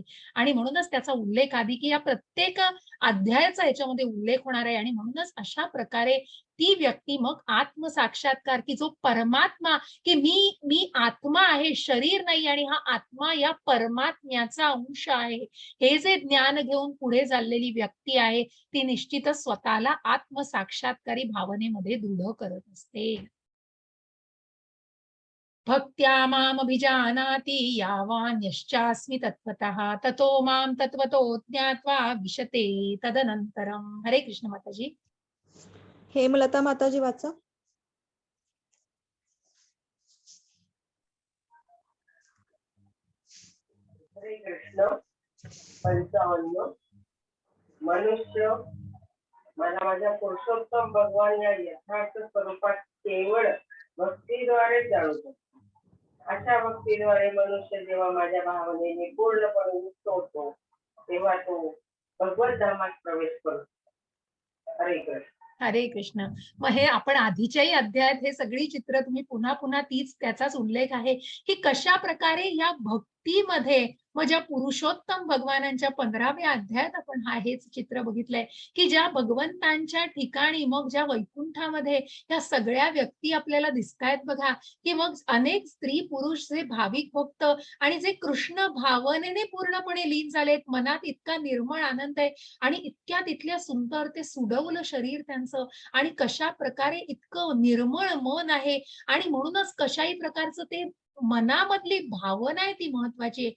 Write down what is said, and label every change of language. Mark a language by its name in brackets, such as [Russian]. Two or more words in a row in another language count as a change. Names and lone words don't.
[Marathi] आणि म्हणूनच त्याचा उल्लेख आधी की या प्रत्येक अध्यायाचा याच्यामध्ये उल्लेख होणार आहे आणि म्हणूनच अशा प्रकारे ती व्यक्ती मग आत्मसाक्षात्कार की जो परमात्मा, की मी आत्मा आहे, शरीर नाही आणि हा आत्मा या परमात्म्याचा अंश आहे, हे जे ज्ञान घेऊन पुढे चाललेली व्यक्ती आहे ती निश्चितच स्वतःला आत्मसाक्षात्कारी भावनेमध्ये दृढ करत असते. [Sanskrit] भक्त्या मामभिजानाति यावान्यश्चास्मि तत्त्वतः ततो मां तत्त्वतो ज्ञात्वा विशते तदनंतरम. [Marathi] हरे कृष्ण माताजी. हेमलता माताजी वाचा. हरे कृष्ण. 55. मनुष्य मला माझ्या पुरुषोत्तम भगवान या यथार्थ स्वरूपात केवळ भक्तीद्वारे जाणतो. अशा भक्तीद्वारे मनुष्य जेव्हा माझ्या भावनेने पूर्णपणे मुक्त होतो तेव्हा तो भगवत धामात प्रवेश करतो. हरे कृष्ण. हरे कृष्ण. मग हे आपण आधीच्याही अध्यायात हे सगळी चित्र तुम्ही पुन्हा पुन्हा त्याचाच उल्लेख आहे की कशा प्रकारे या भक्तीमध्ये मग ज्या पुरुषोत्तम भगवानांच्या 15व्या अध्यायात आपण हेच चित्र बघितलंय की ज्या भगवंतांच्या ठिकाणी मग ज्या वैकुंठामध्ये या सगळ्या व्यक्ती आपल्याला दिसतायत बघा, की मग अनेक स्त्री पुरुष जे भाविक भक्त आणि जे कृष्ण भावनेने पूर्णपणे लीन झालेत, मनात इतका निर्मळ आनंद आहे आणि इतक्या तिथल्या सुंदर ते सुडवलं शरीर त्यांचं आणि कशा प्रकारे इतकं निर्मळ मन आहे आणि म्हणूनच कशाही प्रकारचं ते मनामधली भावना आहे ती महत्वाची आहे.